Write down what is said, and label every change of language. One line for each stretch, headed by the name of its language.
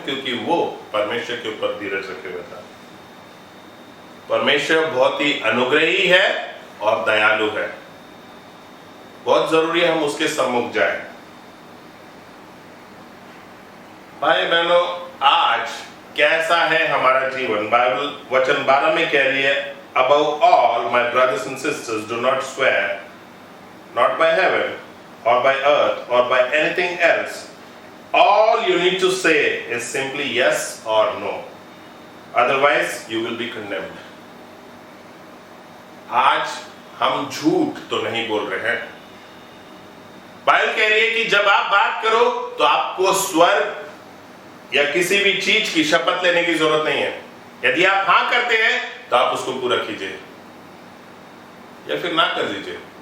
Hindi: क्योंकि वो परमेश्वर के ऊपर धीरज रखे हुए था। परमेश्वर बहुत ही अनुग्रही है और दयालु है। बहुत जरूरी है हम उसके सम्मुख जाएं। भाई बहनों, आज कैसा है हमारा जीवन? बाइबल वचन 12 में कह रही है,
English: above all my brothers and sisters, do not swear, not by heaven or by earth or by anything else. All you need to say is simply yes or no, otherwise you will be condemned.
Hindi: आज हम झूठ तो नहीं बोल रहे हैं। Bible कह रही है कि जब आप बात करो तो आपको स्वर्ग या किसी भी चीज की शपथ लेने की जरूरत नहीं है। यदि आप हां करते हैं तो आप उसको पूरा कीजिए या फिर ना कर दीजिए।